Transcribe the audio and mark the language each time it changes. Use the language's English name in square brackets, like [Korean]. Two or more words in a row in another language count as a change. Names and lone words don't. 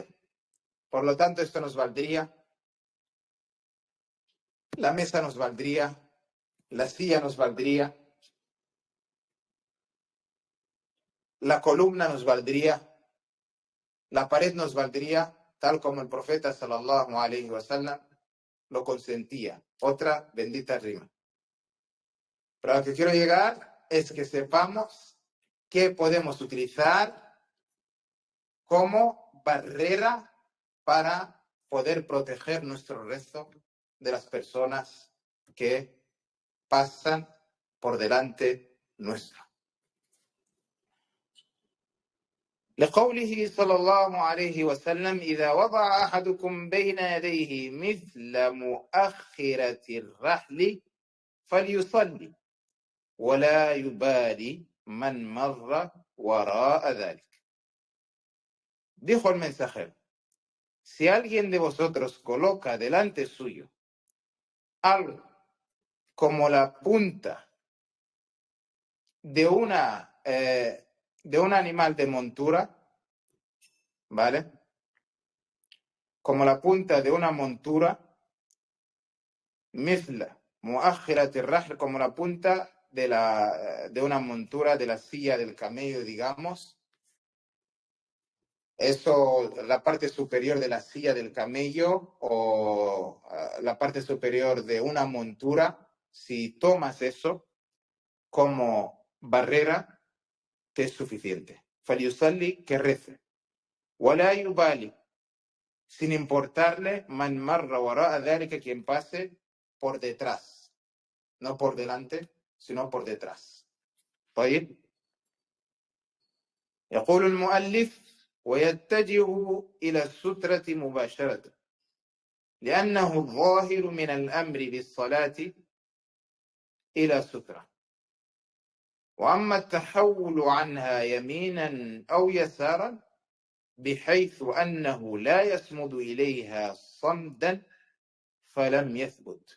[Spanish] Por lo tanto, esto nos valdría. La mesa nos valdría. La silla nos valdría. La columna nos valdría. La pared nos valdría, tal como el profeta [Arabic] صلى الله عليه وسلم [Spanish] lo consentía. Otra bendita rima. Pero a lo que quiero llegar es que sepamos que podemos utilizar como barrera para poder proteger nuestro resto de las personas que pasan por delante nuestro. [Arabic] لقوله صلى الله عليه وسلم إذا وضع أحدكم بين يديه مثل مؤخرة الرحل فليصلي ولا يبالي من مر وراء ذلك. [Spanish] Dijo el mensajero, si alguien de vosotros coloca delante suyo algo como la punta de un animal de montura, ¿vale? Como la punta de una montura, [Arabic] مثل مؤخرة الرحل, [Spanish] como la punta de una montura de la silla del camello, digamos. Eso, la parte superior de la silla del camello o la parte superior de una montura, si tomas eso como barrera, te es suficiente. فليصلي, que rece. [Arabic] ولا يبالي, [Spanish] sin importarle, [Arabic] من مر وراء ذلك, [Spanish] quien pase por detrás. No por delante, sino por detrás. [Arabic] طيب. يقول المؤلف ويتجه إلى السترة مباشرة لأنه الظاهر من الأمر بالصلاة إلى سترة. وأما التحول عنها يمينا أو يسارا بحيث أنه لا يصمد إليها صمدا فلم يثبت.